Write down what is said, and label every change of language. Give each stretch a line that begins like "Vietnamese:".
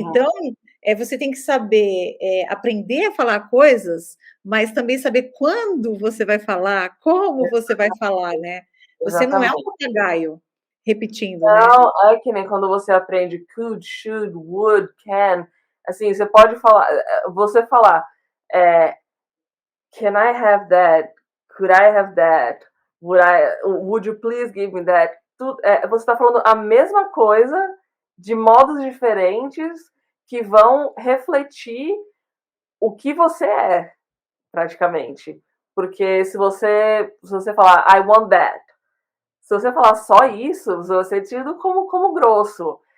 Portuguese: Então, você tem que saber aprender a falar coisas, mas também saber quando você vai falar, como você vai falar, né? Você não é um Exatamente. papagaio repetindo, né? Não, é que nem quando você aprende could, should, would, can. Assim, você pode falar, você falar, é,
English: can I have that? Could I have that? Would you please give me that?
Portuguese: Você está falando a mesma coisa de modos diferentes que vão refletir o que você é, praticamente. Porque se você falar
English: I want that,
Portuguese: se você falar só isso, você vai ser tido como grosso.